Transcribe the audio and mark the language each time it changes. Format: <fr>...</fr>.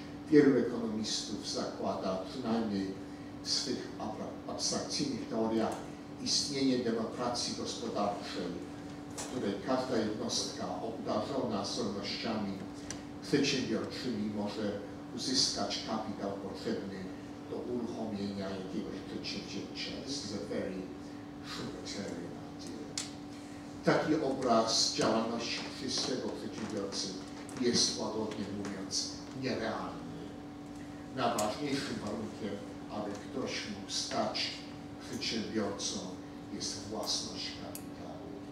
<pl>wielu ekonomistów zakłada, przynajmniej w swych abstrakcyjnych teoriach, istnienie demokracji gospodarczej, w której każda jednostka obdarzona zdolnościami przedsiębiorczymi może uzyskać kapitał potrzebny do uruchomienia jakiegoś przedsięwzięcia.</pl> <en>This is a very Schumpeterian idea.</en> <pl>Taki obraz działalności czystego przedsiębiorcy jest, łagodnie mówiąc, nierealny. Najważniejszym warunkiem, aby ktoś mógł stać przedsiębiorcą, jest własność kapitału.</pl>